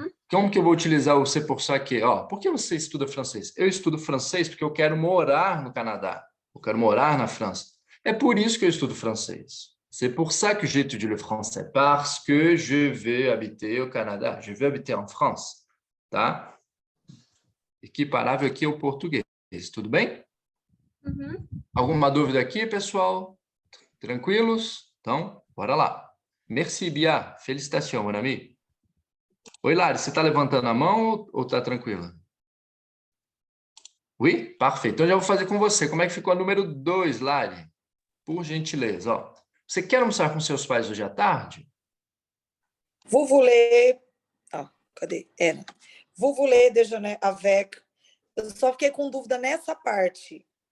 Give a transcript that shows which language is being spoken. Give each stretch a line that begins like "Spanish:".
Portuguese: Como que eu vou utilizar o
French: c'est pour ça que?
Portuguese: Ó, por que você estuda francês? Eu estudo francês porque eu quero morar no Canadá. Eu quero morar na França. É por isso que eu estudo francês.
French: C'est pour ça que j'étudie le français, parce que je veux habiter au Canada, je veux habiter en France, tá?
Portuguese: Equiparável aqui ao português, tudo bem? Uhum. Alguma dúvida aqui, pessoal? Tranquilos? Então, bora lá.
French: Merci,
Portuguese: Bia.
French: Félicitations, mon ami.
Portuguese: Oi, Lari, você está levantando a mão ou está tranquila?
French: Oui? Parfait.
Portuguese: Então, já vou fazer com você. Como é que ficou a número 2, Lari? Por gentileza. Ó. Você quer almoçar com seus pais hoje à tarde?
French: Vous voulez...
Portuguese: Ah, cadê?
French: Vous voulez déjeuner avec...
Portuguese: Eu só fiquei com dúvida nessa parte.